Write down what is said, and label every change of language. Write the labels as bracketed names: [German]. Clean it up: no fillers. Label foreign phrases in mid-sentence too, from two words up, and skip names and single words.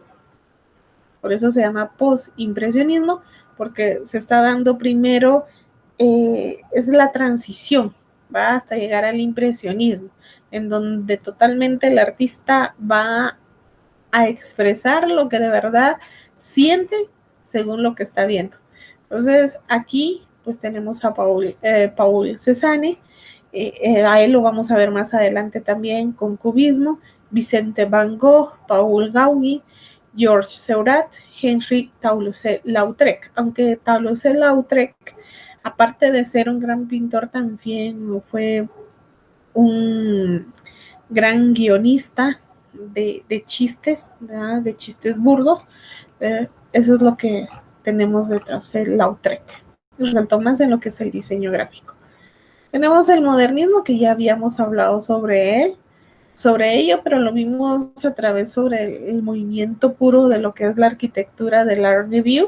[Spanish] Por eso se llama posimpresionismo, porque se está dando primero, es la transición, va hasta llegar al impresionismo, en donde totalmente el artista va a expresar lo que de verdad siente según lo que está viendo. Entonces aquí pues tenemos a Paul Cézanne, a él lo vamos a ver más adelante también con cubismo, Vicente Van Gogh, Paul Gauguin, Georges Seurat, Henri Toulouse-Lautrec, aunque Toulouse-Lautrec aparte de ser un gran pintor, también fue un gran guionista de chistes, ¿verdad? De chistes burdos. Eso es lo que tenemos detrás del Lautrec. Resaltó más en lo que es el diseño gráfico. Tenemos el modernismo, que ya habíamos hablado sobre ello, pero lo vimos a través sobre el movimiento puro de lo que es la arquitectura del Art Nouveau.